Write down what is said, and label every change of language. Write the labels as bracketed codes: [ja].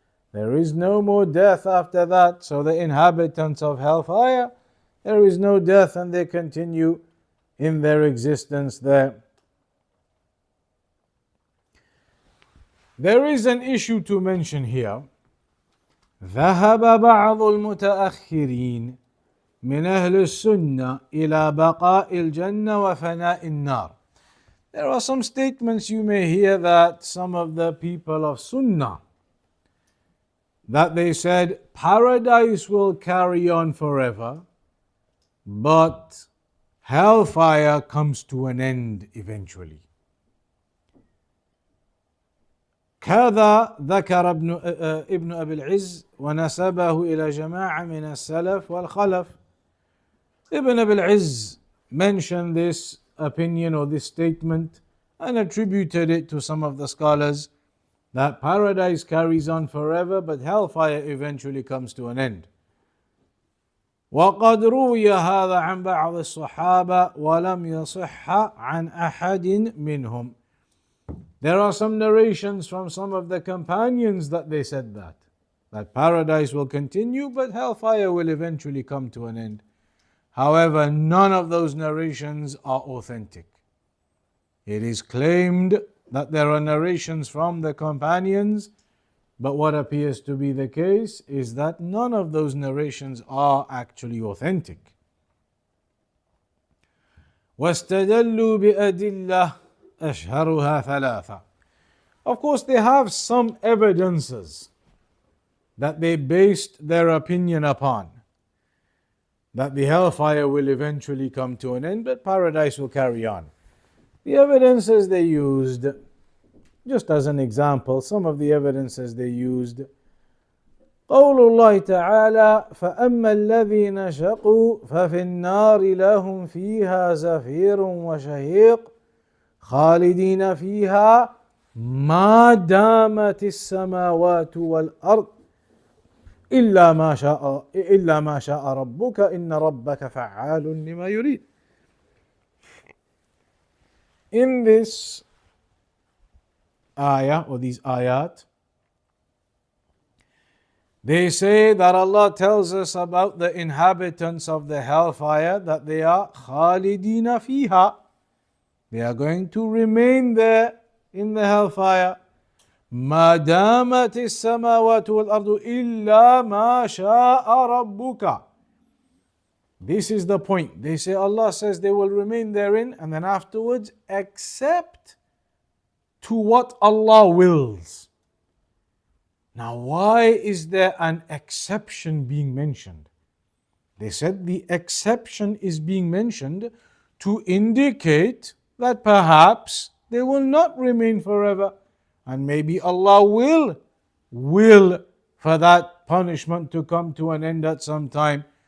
[en] There is no more death after that. So the inhabitants of hellfire, there is no death and they continue in their existence there. There is an issue to mention here. [ar] ذهب بعض المتأخرين من أهل السنة إلى بقاء الجنة وفناء النار. [en] There are some statements you may hear that some of the people of Sunnah, that they said paradise will carry on forever, but hellfire comes to an end eventually. [ar] كذا ذكر ابن أبي العز ونسبه إلى جماعة من السلف والخلف. [en] Ibn Abi al-Izz mentioned this opinion or this statement and attributed it to some of the scholars that paradise carries on forever but hellfire eventually comes to an end. [ar] وقد روي هذا عن بعض الصحابة ولم يصح عن أحد منهم. [en] There are some narrations from some of the companions that they said that paradise will continue but hellfire will eventually come to an end. However, none of those narrations are authentic. It is claimed that there are narrations from the companions, but what appears to be the case is that none of those narrations are actually authentic. [ar] واستدلوا بأدلة أشهرها ثلاثة. [en] Of course, they have some evidences that they based their opinion upon, that the hellfire will eventually come to an end, but paradise will carry on. The evidences they used, [ar] just as an example, some of the evidences they used, قول الله تعالى فأما الذين شقوا ففي النار لهم فيها زفير وشهيق خالدين فيها ما دامت السماوات والأرض إلا ما شاء ربك إن ربك فعال لما يريد. [en] In this ayah or these ayat, they say that Allah tells us about the inhabitants of the hellfire that they are [ar] khalidina fiha. [en] They are going to remain there in the hellfire. [ar] ما دامت السماوات والأرض إلا ما شاء ربك. [en] This is the point. They say Allah says they will remain therein, and then afterwards, except to what Allah wills. Now, why is there an exception being mentioned? They said the exception is being mentioned to indicate that perhaps they will not remain forever, and maybe Allah will for that punishment to come to an end at some time.